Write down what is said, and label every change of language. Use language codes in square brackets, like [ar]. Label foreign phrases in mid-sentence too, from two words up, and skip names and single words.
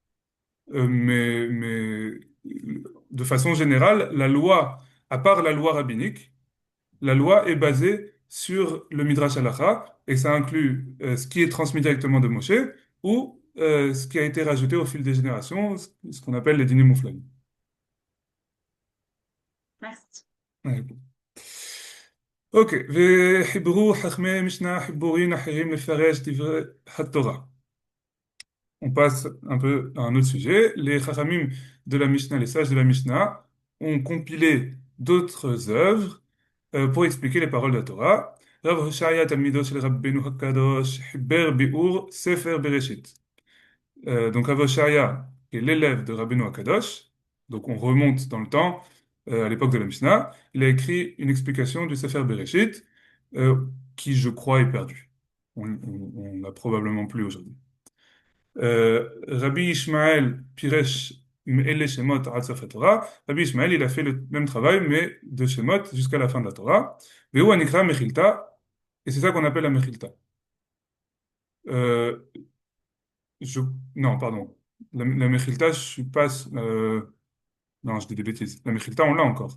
[fr] Mais de façon générale, la loi, à part la loi rabbinique, la loi est basée sur le Midrash Halacha et ça inclut ce qui est transmis directement de Moshe ou ce qui a été rajouté au fil des générations, ce qu'on appelle les [he] דינים מופלאים. [fr] Merci. Ouais. Ok. [he] וחיברו חכמי משנה חיבורים אחרים לפרש דברי התורה. [fr] On passe un peu à un autre sujet. Les Chachamim de la Mishnah, les sages de la Mishnah, ont compilé d'autres œuvres pour expliquer les paroles de la Torah. [he] רב הושעיא תלמידו של רבנו הקדוש חיבר ביאור ספר בראשית. [fr] Donc Rav Hoshaya, qui est l'élève de Rabbeinu HaKadosh, donc on remonte dans le temps, à l'époque de la Mishnah, il a écrit une explication du Sefer Bereshit euh, qui, je crois, est perdue. On l'a probablement plus aujourd'hui. [he] רבי ישמעאל פירש מאלה שמות עד סוף תורה. [fr] Rabbi Ishmael, il a fait le même travail, mais de Shemot jusqu'à la fin de la Torah. [he] והוא נקרא מכילתא, [fr] et c'est ça qu'on appelle la Mechilta. Euh, je, non, pardon. La Mechilta, je suis pas. Non, je dis des bêtises. La Mechilta, on l'a encore.